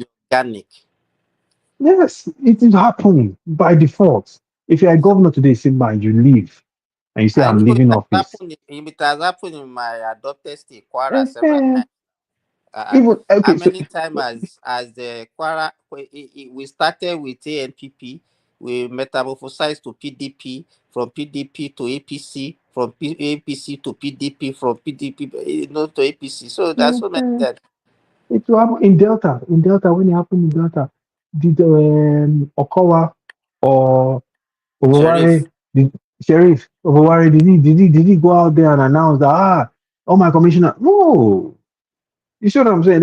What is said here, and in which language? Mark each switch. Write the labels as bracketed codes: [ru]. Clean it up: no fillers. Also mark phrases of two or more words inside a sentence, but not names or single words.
[en] to be organic. Yes, it is happening by default. If you're a governor today, Simba, and you leave, and you say, I I'm know leaving office. it has happened in my adopted state, Kwara, several times. Even, How okay, so many times as the Kwara, we started with ANPP, we metamorphosized to PDP, from PDP to APC, from APC to PDP, from PDP to APC. So that's so many that. it will happen in Delta. In Delta, when it happened in Delta, did Okowa or Sheriff. Obowari, did Sheriff Obowari, did he go out there and announce that oh my commissioner? No, you see what I'm saying?